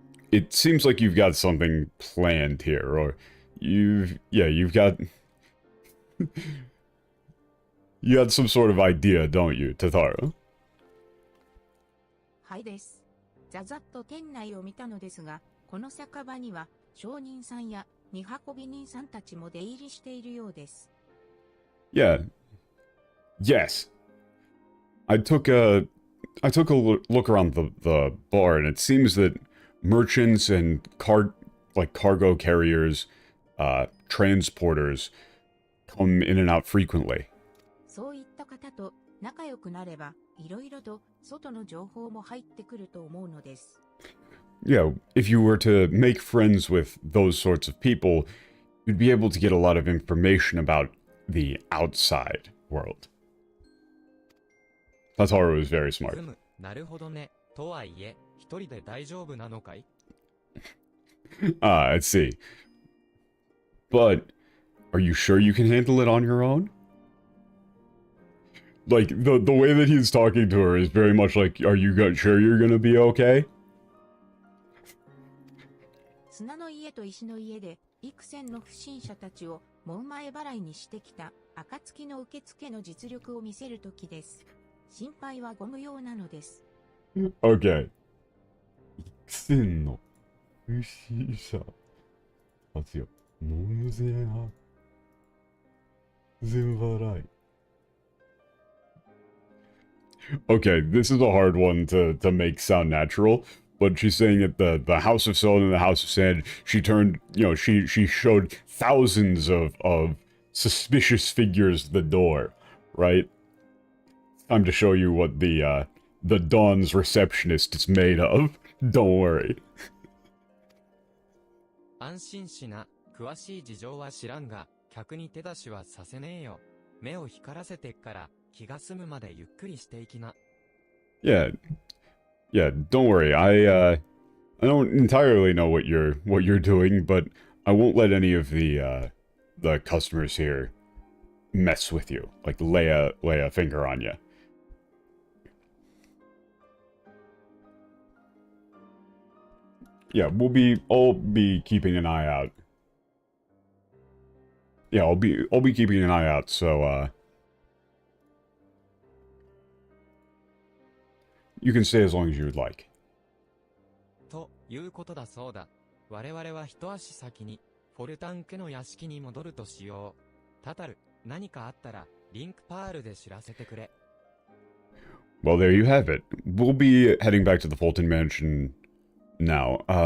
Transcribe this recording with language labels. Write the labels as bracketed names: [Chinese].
[English] It seems like you've got something planned here, or you've got... You had some sort of idea, don't you, Tataru? [Japanese] はいです。ざざっと店内を見たのですが、この酒場には商人さんや荷運び人さんたちも出入りしているようです。 [English] Yeah. Yes. I took a look around the bar, and it seems that merchants and cargo carriers, transporters, come in and out frequently. [Japanese] そういった方と仲良くなれば、いろいろと外の情報も入ってくると思うのです。 [English] Yeah, if you were to make friends with those sorts of people, you'd be able to get a lot of information about the outside world. Tataru is very smart. [Japanese] なるほどね。とはいえ、一人で大丈夫なのかい? [English] Ah, I see. But, are you sure you can handle it on your own? Like, the way that he's talking to her is very much like, are you sure you're gonna be okay? [Japanese] 砂の家と石の家で、幾千の不審者たちを門前払いにしてきた暁の受付の実力を見せるときです。心配はご無用なのです。 [English] Okay. [Japanese] 幾千の不審者たちを門前払い。 [English] Okay, this is a hard one to make sound natural, but she's saying that the House of Stone and the House of Sand, she turned, she showed thousands of suspicious figures at the door, right? It's time to show you what the Dawn's receptionist is made of. Don't worry. [Japanese] 安心しな。詳しい事情は知らんが、客に手出しはさせねえよ。目を光らせてっから、気が済むまでゆっくりしていきな。 [English] Yeah, don't worry. I don't entirely know what you're doing, but I won't let any of the customers here mess with you, like lay a finger on you. Yeah, I'll be keeping an eye out. Yeah, I'll be keeping an eye out, so you can stay as long as you would like. [Japanese] ということだそうだ。我々は一足先にフォルタン家の屋敷に戻るとしよう。タタル、何かあったらリンクパールで知らせてくれ。 [English] Well, there you have it. We'll be heading back to the Fulton Mansion now.